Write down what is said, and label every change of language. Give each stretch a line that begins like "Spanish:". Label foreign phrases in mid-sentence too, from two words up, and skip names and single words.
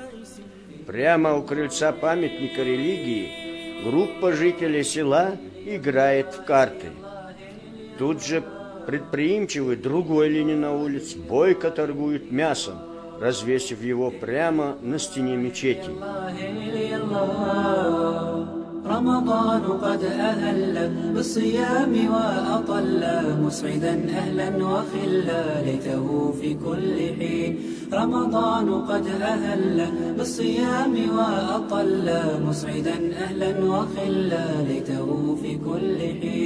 Russian: Прямо у крыльца памятника религии группа жителей села играет в карты. Тут же предприимчивый другой ленинаулец бойко торгует мясом, развесив его прямо на стене мечети.
Arabic: رمضان قد أهل بالصيام وأطل مسعدا أهلا وخلا ليته في كل حين. رمضان قد أهل بالصيام وأطل مسعدا أهلا وخلا ليته في كل حين.